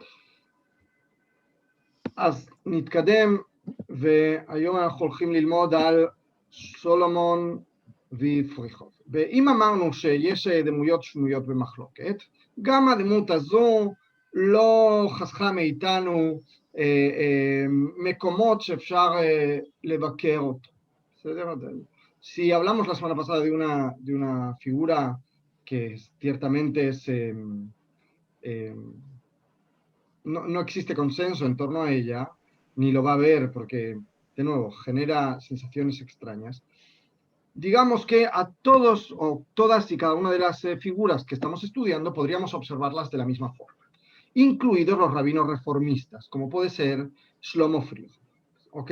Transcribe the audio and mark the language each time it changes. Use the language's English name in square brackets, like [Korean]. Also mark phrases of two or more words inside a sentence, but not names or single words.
[Hebrew] אז נתקדם, והיום אנחנו הולכים ללמוד על סולומון ויפריחוב. ואם אמרנו שיש דמויות שנויות במחלוקת, גם הדמות הזו לא חסכה מאיתנו מקומות שאפשר לבקר אותו. [Spanish] ¿Verdad? Si hablamos la semana pasada de una figura que ciertamente es, no existe consenso en torno a ella, ni lo va a haber porque, de nuevo, genera sensaciones extrañas, digamos que a todos o todas y cada una de las figuras que estamos estudiando podríamos observarlas de la misma forma, incluidos los rabinos reformistas, como puede ser Shlomo Friedrich, ¿ok?